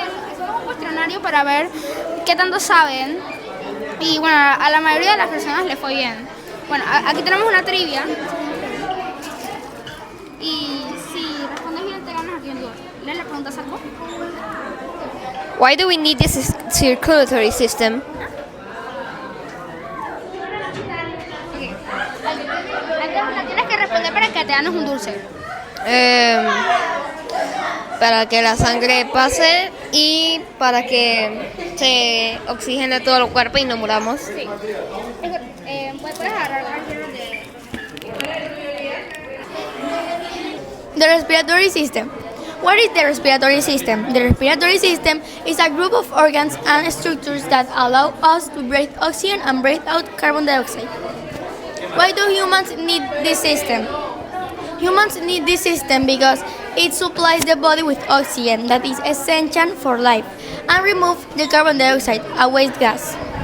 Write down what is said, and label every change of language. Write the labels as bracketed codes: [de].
[es] Hicimos un cuestionario para ver qué tanto saben. Y bueno, a la mayoría de las personas les fue bien. Bueno, aquí tenemos una trivia. Y si respondes bien, te ganas aquí un dólar. ¿Le preguntas algo? [en] Why do we need this circulatory system? [es] La tienes que responder para que te ganes un dulce. Para que la sangre pase y para que se oxigene todo el cuerpo y no muramos. Sí. Puedes agarrar cualquiera de... [en] The respiratory system. What is the respiratory system? The respiratory system is a group of organs and structures that allow us to breathe oxygen and breathe out carbon dioxide. Why do humans need this system? Humans need this system because it supplies the body with oxygen that is essential for life and removes the carbon dioxide, a waste gas.